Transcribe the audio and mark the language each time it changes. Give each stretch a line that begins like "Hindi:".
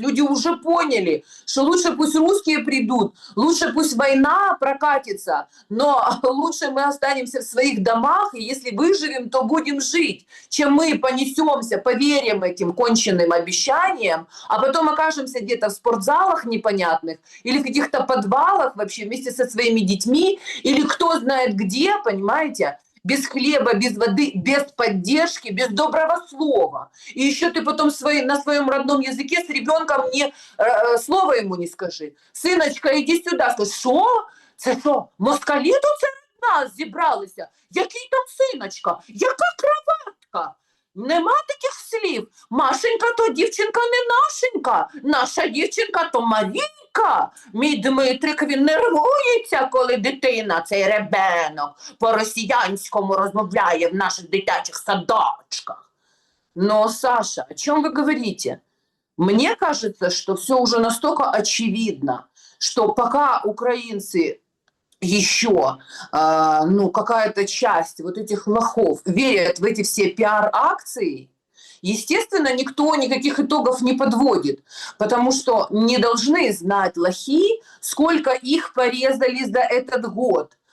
Russian: Люди уже поняли, что лучше пусть русские придут, лучше пусть война прокатится, но лучше мы останемся в своих домах, и если выживем, то будем жить, чем мы понесемся, поверим этим конченным обещаниям, а потом окажемся где-то в спортзалах непонятных или в каких-то подвалах вообще вместе со своими детьми, или кто знает где, понимаете? Без хлеба, без воды, без поддержки, без доброго слова. И еще ты потом на своем родном языке с ребенком слова ему не скажи.
Ukrainian: Синочка,
Russian: иди сюда.
Ukrainian: Скажи, що? Це що? Москалі тут серед нас зібралися? Який там синочка? Яка кроватка? Нема таких слів. Машенька то дівчинка не нашенька. Наша дівчинка то Марійка. Мій Дмитрик, він нервується, коли дитина, цей ребенок, по-росіянському розмовляє в наших дитячих садочках.
Russian: Но, Саша, о чем вы говорите? Мне кажется, что все уже настолько очевидно, что пока украинцы еще, какая-то часть вот этих лохов верят в эти все пиар-акции, естественно, никто никаких итогов не подводит, потому что не должны знать лохи, сколько их порезали за этот год.